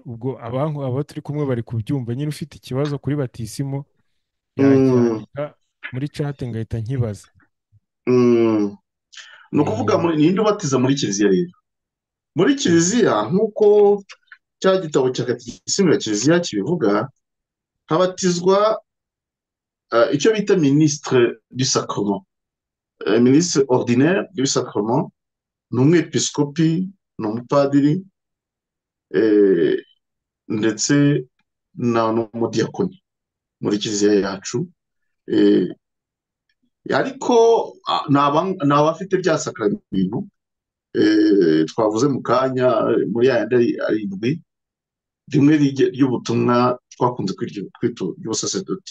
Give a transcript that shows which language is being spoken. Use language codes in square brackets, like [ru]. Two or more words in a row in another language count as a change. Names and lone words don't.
[rw] Ubwo abo turi kumwe bari kubyumva. Nyine ufite ikibazo kuri batisimu yacyandika muri chat ngahita nkibaza. Ni ukuvuga ninde ubatiza muri Kiliziya rero? Muri Kiliziya, nk'uko cya gitabo cya katekisimu ya Kiliziya kibivuga, habatizwa icyo bita [fr] ministre du sacrement. Ministre ordinaire du sacrement [rw] ni umwepiskopi, ni umupadiri, ndetse n'umudiyakoni muri Kiliziya yacu. Ariko ni abafite bya sakaramentu twavuze mu kanya muri ya yandi arindwi, rimwe ry'ubutumwa twakunze kwita ry'ubusasedoti.